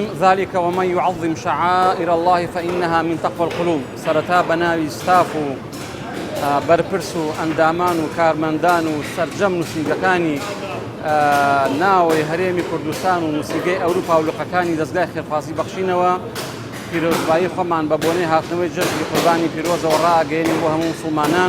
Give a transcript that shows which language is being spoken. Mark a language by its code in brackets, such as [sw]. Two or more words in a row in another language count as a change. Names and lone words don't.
[ar] ذلك ومن يعظم شعائر الله فإنها من تقوى القلوب. [ckb] سرتا بناوي ستافو برپرسو ئەندامان و کارمەندان و سەرجەم نووسینگەکانی ناوەی هەرێمی کوردستان و نووسینگەی ئەوروپا و لوقەکانی دەستگای خێرخوازی بەخشینەوە پیرۆزبایی خۆمان بە بۆنەی هاتنەوەی جەژنی قوربانی پیرۆزەوە ڕائەگەیەنین بۆ هەموو موسڵمانان.